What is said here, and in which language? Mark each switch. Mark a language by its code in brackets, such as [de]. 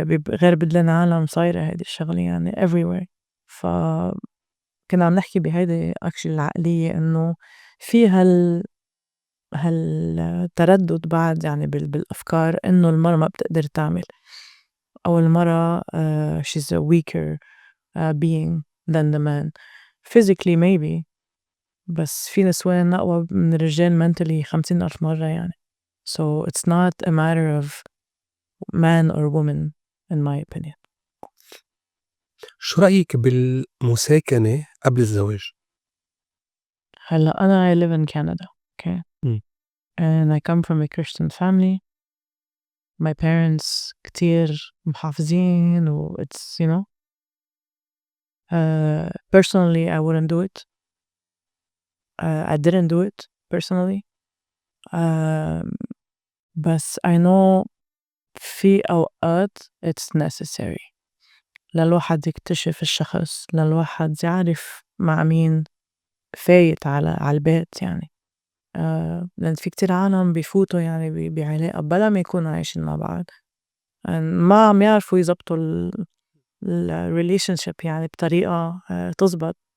[ar] غير بدلن عالم صايرة هيدي الشغلة يعني everywhere. كنا عم نحكي بهيدي actually العقلية إنه في هالتردد بعد يعني بالأفكار إنه المرأة ما بتقدر تعمل، أو المرأة [en] she's a weaker being than the man physically [ar] maybe، بس في نسوان أقوى من الرجال mentally 50,000 مرة يعني. [en] so it's not a matter of man or woman in my opinion. [ar] شو رأيك بالمساكنة قبل الزواج؟ هلأ أنا [en] I live in Canada, okay? And I come from a Christian family. My parents [ar] كتير محافظين و [en] it's you know personally I wouldn't do it. I didn't do it personally. [ar] بس [en] I know [ar] في أوقات [en] it's necessary [ar] للواحد يكتشف الشخص، للواحد يعرف مع مين فايت على البيت يعني. لأن في كتير عالم بيفوتوا يعني بعلاقة بلا ما يكونوا عايشين مع بعض، ما عم يعرفوا يزبطوا relationship يعني بطريقة تزبط.